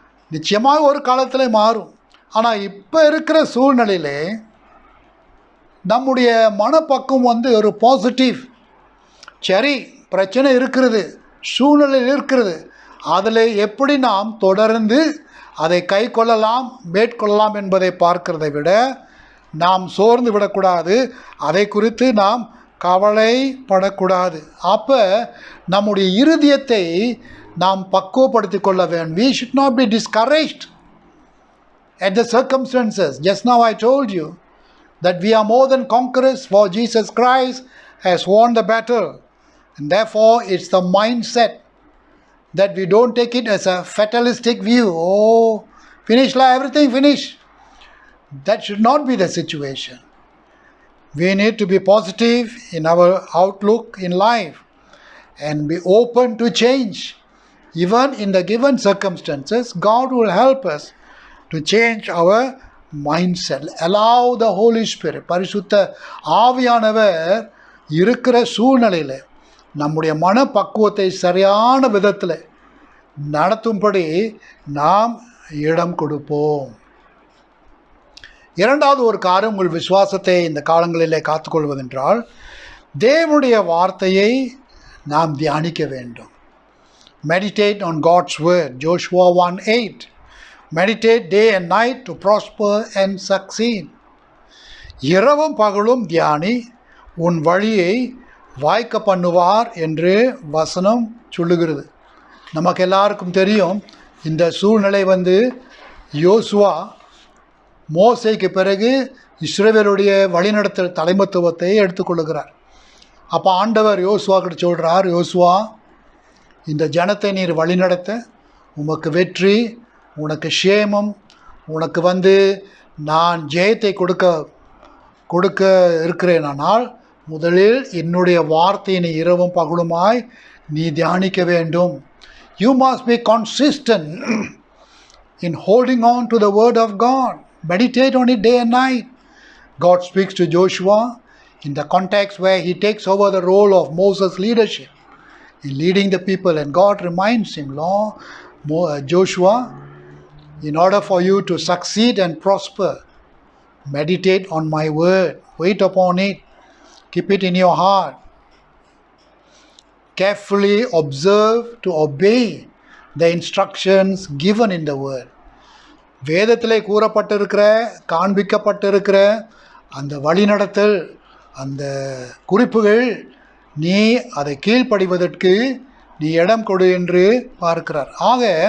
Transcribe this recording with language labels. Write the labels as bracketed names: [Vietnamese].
[Tamil] நிச்சயமாக ஒரு காலத்தில் மாறும். ஆனால் இப்போ இருக்கிற சூழ்நிலையிலே நம்முடைய மனப்பக்கம் ஒரு பாசிட்டிவ், சரி பிரச்சனை இருக்கிறது, சூழ்நிலை இருக்கிறது, அதில் எப்படி நாம் தொடர்ந்து அதை கை கொள்ளலாம், மேற்கொள்ளலாம் என்பதை பார்க்கிறதை விட நாம் சோர்ந்து விடக்கூடாது, அதை குறித்து நாம் கவலைப்படக்கூடாது. அப்போ நம்முடைய இருதயத்தை நாம் பக்குவப்படுத்திக் கொள்ள வேண்டும். [English] We should not be discouraged at the circumstances. Just now I told you that we are more than conquerors, for Jesus Christ has won the battle. And therefore it's the mindset that we don't take it as a fatalistic view. Oh, finish, everything finish. That should not be the situation. We need to be positive in our outlook in life and be open to change. Even in the given circumstances, God will help us to change our mindset. Allow the Holy Spirit, [Tamil] பரிசுத்த ஆவியானவர் இருக்கிற சூழ்நிலையில் நம்முடைய மனப்பக்குவத்தை சரியான விதத்தில் நடத்தும்படி நாம் இடம் கொடுப்போம். இரண்டாவது ஒரு காரியம், உங்கள் விசுவாசத்தை இந்த காலங்களிலே காத்துக்கொள்வதென்றால் தேவனுடைய வார்த்தையை நாம் தியானிக்க வேண்டும். [English] Meditate on God's word. Joshua 1:8. Meditate day and night to prosper and succeed. [Tamil] இரவும் பகலும் தியானி, உன் வழியை வாய்க்க பண்ணுவார் என்று வசனம் சொல்லுகிறது. நமக்கு எல்லாருக்கும் தெரியும், இந்த சூழ்நிலை யோசுவா மோசேக்கு பிறகு இஸ்ரவேலுடைய வழிநடத்தல் தலைமைத்துவத்தை எடுத்துக்கொள்ளுகிறார். அப்போ ஆண்டவர் யோசுவா கிட்ட சொல்கிறார், யோசுவா இந்த ஜனத்தை நீர் வழிநடத்த உமக்கு வெற்றி, உனக்கு சேமம், உனக்கு நான் ஜெயத்தை கொடுக்க இருக்கிறேனால் முதலில் என்னுடைய வார்த்தையினை இரவும் பகலுமாய் நீ தியானிக்க வேண்டும். [English] You must be consistent in holding on to the word of God. Meditate on it day and night. God speaks to Joshua in the context where he takes over the role of Moses' leadership in leading the people, and God reminds him, Joshua, in order for you to succeed and prosper, meditate on my word, wait upon it, keep it in your heart, carefully observe to obey the instructions given in the word. [Tamil] வேதத்திலே கூறப்பட்டிருக்கிற, காண்பிக்கப்பட்டிருக்கிற அந்த வழிநடத்தல், அந்த குறிப்புகள், நீ அதை கீழ்ப்படிவதற்கு நீ இடம் கொடு என்று பார்க்கிறார். ஆக